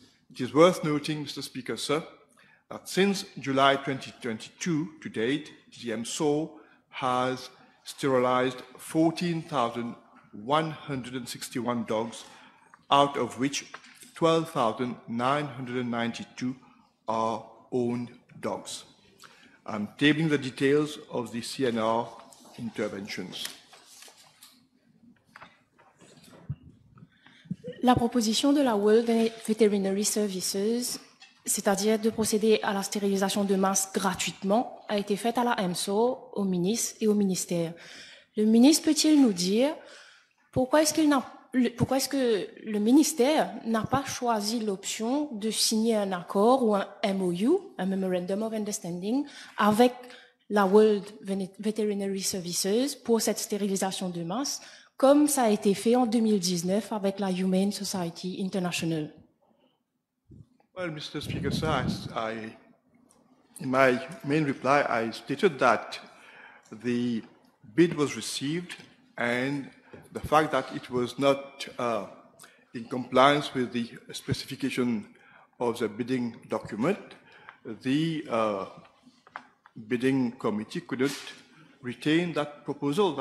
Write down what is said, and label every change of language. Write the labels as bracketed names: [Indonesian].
[English] It is worth noting, Mr. Speaker, sir, that since July 2022 to date, the MSOR has sterilized 14,161 dogs, out of which 12,992 are owned dogs. I'm tabling the details of the CNR interventions. [French] La proposition de la World Veterinary Services, c'est-à-dire de procéder à la stérilisation de masse gratuitement, a été faite à la MSOR, au ministre et au ministère. Le ministre peut-il nous dire pourquoi est-ce qu'il n'a pourquoi est-ce que le ministère n'a pas choisi l'option de signer un accord ou un MOU, un Memorandum of Understanding, avec la World Veterinary Services pour cette stérilisation de masse, comme ça a été fait en 2019 avec la Humane Society International? [English] Well, Mr. Speaker, sir, in my main reply, I stated that the bid was received and the fact that it was not in compliance with the specification of the bidding document, the bidding committee couldn't retain that proposal.